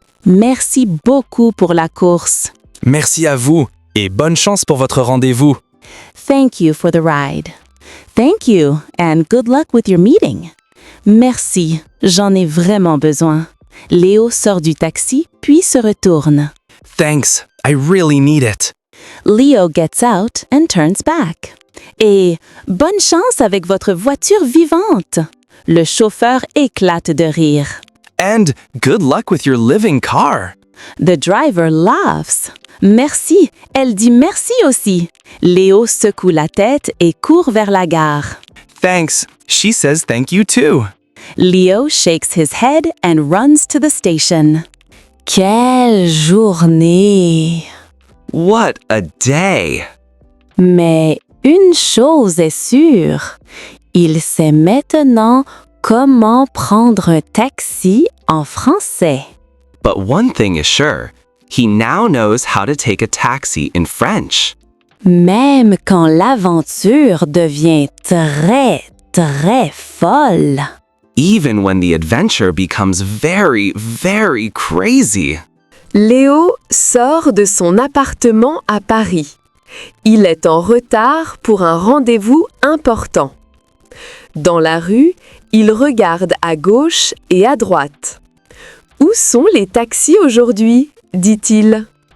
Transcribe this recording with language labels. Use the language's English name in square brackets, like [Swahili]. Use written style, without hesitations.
[French] Merci beaucoup pour la course. Merci à vous et bonne chance pour votre rendez-vous. [English] Thank you for the ride. Thank you and good luck with your meeting. [French] Merci, j'en ai vraiment besoin. Léo sort du taxi puis se retourne. [English] Thanks, I really need it. Leo gets out and turns back. [French] Et bonne chance avec votre voiture vivante. Le chauffeur éclate de rire. [English] And good luck with your living car. The driver laughs. [French] Merci, elle dit merci aussi. Léo secoue la tête et court vers la gare. [English] Thanks, she says thank you too. Leo shakes his head and runs to the station. [French] Quelle journée! [English] What a day! [French] Mais une chose est sûre, il sait maintenant comment prendre un taxi en français. [English] But one thing is sure, he now knows how to take a taxi in French. [French] Même quand l'aventure devient très, très folle. [English] Even when the adventure becomes very, very crazy. [French] Léo sort de son appartement à Paris. Il est en retard pour un rendez-vous important. Dans la rue, il regarde à gauche et à droite. « Où sont les taxis aujourd'hui ?» dit-il.